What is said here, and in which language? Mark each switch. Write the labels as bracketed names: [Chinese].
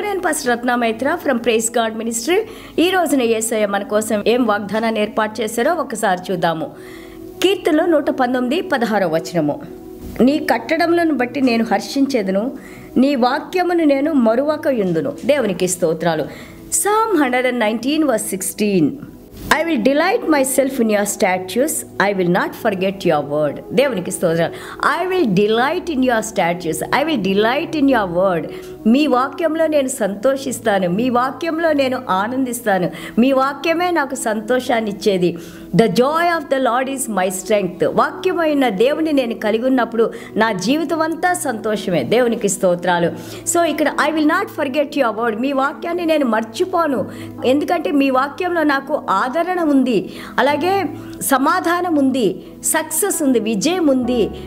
[Telugu] నేను pastor Ratna Maitra from praise God ministry. ఈ రోజున యేసయ్య మన కోసం ఏం వాగ్దానాన్ని ఏర్పాటు చేశారో ఒకసారి చూద్దాము. కీర్తనలో 119:16 నీ కట్టడములను బట్టి నేను హర్షించేదను, నీ వాక్యమును నేను మరువక యుందును. దేవునికి స్తోత్రాలు. [English] Psalm 119:16 I will delight myself in your statutes. I will not forget your word. [Telugu] దేవునికి స్తోత్రాలు. [English] I will delight in your statutes. I will delight in your word. [Telugu] మీ వాక్యంలో నేను సంతోషిస్తాను, మీ వాక్యంలో నేను ఆనందిస్తాను, మీ వాక్యమే నాకు సంతోషాన్ని ఇచ్చేది. [English] The joy of the lord is my strength. [Telugu] వాక్యమైన దేవుని నేను కలిగి ఉన్నప్పుడు నా జీవితం అంతా సంతోషమే. దేవునికి స్తోత్రాలు. సో ఇక్కడ [English] I will not forget your word. [Telugu] మీ వాక్యాన్ని నేను మర్చిపోను, ఎందుకంటే మీ వాక్యంలో నాకు ఆదరణ ఉంది, అలాగే సమాధానం ఉంది, సక్సెస్ ఉంది, విజయం ఉంది.